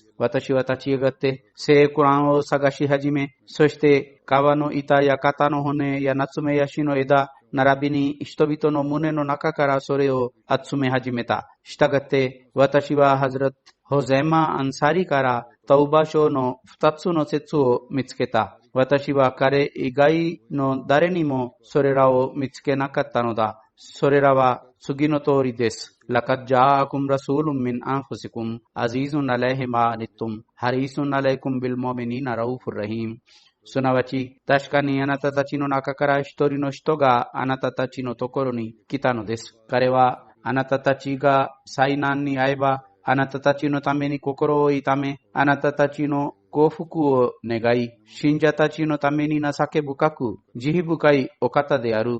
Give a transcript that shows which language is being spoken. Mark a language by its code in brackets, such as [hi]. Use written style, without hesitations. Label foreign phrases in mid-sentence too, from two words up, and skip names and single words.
[ja] 私は立ち上がって聖クランを探し始め、そして川の板や肩の骨やナツメヤシの枝、並びに人々の胸の中からそれを集め始めた。したがって私はハズラットホゼマ・アンサリからタウバ書の2つの説を見つけた。私は彼以外の誰にもそれらを見つけなかったのだ。それらは次の通りです。 [ar] لَقَدْ جَاءَكُمْ رَسُولٌ مِّنْ أَنفُسِكُمْ عَزِيزٌ عَلَيْهِ مَا عَنِتُّمْ حَرِيصٌ عَلَيْكُمْ بِالْمُؤْمِنِينَ رَءُوفٌ رَحِيمٌ。 [ja] すなわち、確かにあなたたちの中から一人の人があなたたちのところに来たのです。彼はあなたたちが災難に遭えば、あなたたちのために心を痛め、あなたたちの幸福を願い、信者たちのために情け深く、慈悲深いお方である。